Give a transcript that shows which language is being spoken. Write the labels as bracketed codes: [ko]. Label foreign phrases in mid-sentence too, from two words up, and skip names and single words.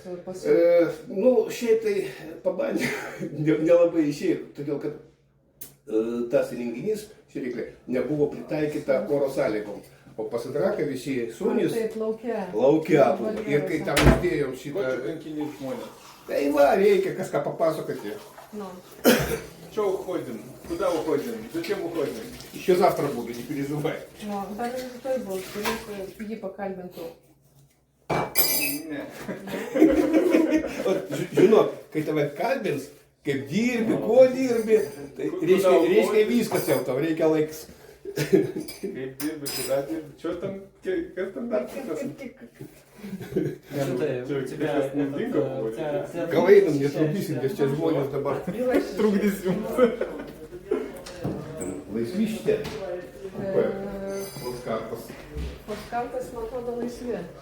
[lt] šiaip tai pabandė, nelabai išėjo, todėl kad tas įrenginys, šėryklė, nebuvo pritaikyta oro sąlygom. O pas Idraką visi šunys laukia buvo. Ir kai tam uždėjom šitą... Tai reikia kažką papasakoti. [ru] Что уходим? Куда уходим? Зачем уходим? Еще завтра буду, не переживай. [lt] Dar rytoj bus, turėsiu jį pakalbinti. Žinok, kai tave kalbins, kaip dirbi, ko dirbi, tai reiškia viskas jau, tau reikia laiks. Kaip dirbi, [ru] куда dirbi? Что там, [lt] kas tam dar kitas? Gal einam, netrukdysim, nes čia žmonės dabar Trukdysim. Laisvi šitie. Ploskartas. Ploskartas, man atrodo, laisvi.